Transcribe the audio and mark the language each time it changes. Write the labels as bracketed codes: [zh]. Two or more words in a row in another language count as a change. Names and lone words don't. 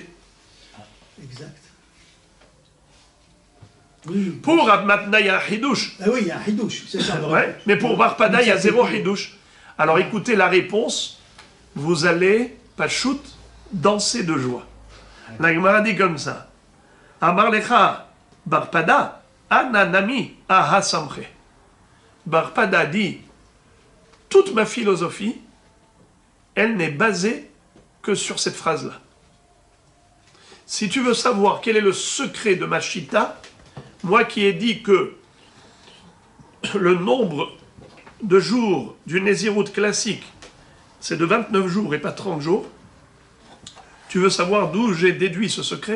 [fr] Exact. Oui. Pour Rav Matna, il y a un hidouche. Ah oui, il y a un hidouche, c'est ça. Ouais, mais pour Bar Pada, il y a zéro hidouche. Alors écoutez la réponse, vous allez, Pachout, danser de joie. La Gemara dit comme ça. [arc] אמר לך בר פדא, אנא נמי אהא סמכי. [fr] Bar Pada dit, toute ma philosophie, elle n'est basée que sur cette phrase-là. Si tu veux savoir quel est le secret de ma chita, moi qui ai dit que le nombre de jours du Nézirout classique, c'est de 29 jours et pas 30 jours, tu veux savoir d'où j'ai déduit ce secret?